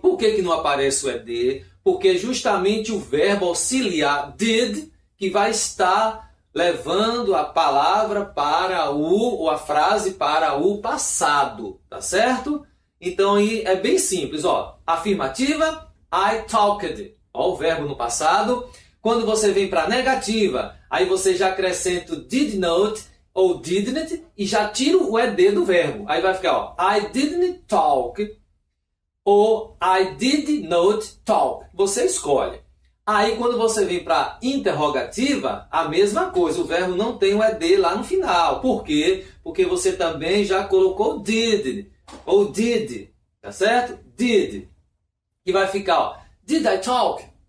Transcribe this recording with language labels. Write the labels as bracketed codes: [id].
[pt] Por que não aparece o ed? Porque é justamente o verbo auxiliar did que vai estar levando a palavra para ou a frase para o passado, tá certo? Então aí é bem simples, ó. Afirmativa, [en] I talked. [pt] Ó, o verbo no passado. Quando você vem para a negativa, aí você já acrescenta o did not ou didn't e já tira o ed do verbo. Aí vai ficar, ó, [en] I didn't talk [pt] ou [en] I did not talk. [pt] Você escolhe. Aí quando você vem para a interrogativa, a mesma coisa. O verbo não tem o ed lá no final. Por quê? Porque você também já colocou did ou did. Tá certo? Did. E vai ficar, ó, [en] did I talk?